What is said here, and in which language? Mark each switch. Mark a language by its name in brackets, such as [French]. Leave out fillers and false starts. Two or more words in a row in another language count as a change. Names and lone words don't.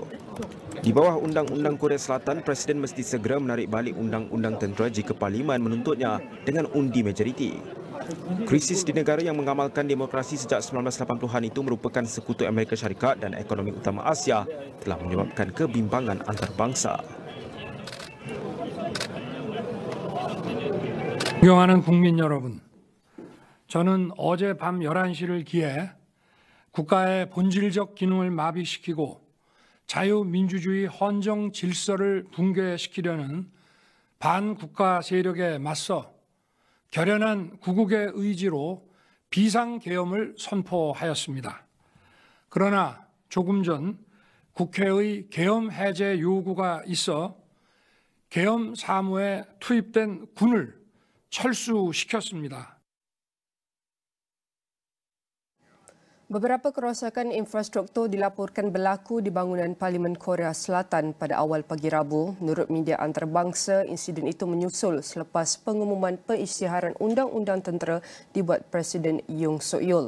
[Malay] Di bawah Undang-Undang Korea Selatan, Presiden mesti segera menarik balik undang-undang tentera jika Parlimen menuntutnya dengan undi majoriti. Krisis di negara yang mengamalkan demokrasi sejak 1980-an itu merupakan sekutu Amerika Syarikat dan ekonomi utama Asia telah menyebabkan kebimbangan antarabangsa. [Korean] 존경하는 국민 여러분, 저는 어제 밤 11시를 기해 국가의 본질적 기능을 마비시키고 자유민주주의 헌정 질서를 붕괴시키려는 반국가 세력에 맞서 결연한 구국의 의지로 비상계엄을 선포하였습니다. 그러나 조금 전 국회의 계엄 해제 요구가 있어 계엄 사무에 투입된 군을 철수시켰습니다. [Malay] Beberapa kerosakan infrastruktur dilaporkan berlaku di bangunan Parlimen Korea Selatan pada awal pagi Rabu. Menurut media antarabangsa, insiden itu menyusul selepas pengumuman pengisytiharan undang-undang tentera dibuat Presiden Yoon Suk Yeol.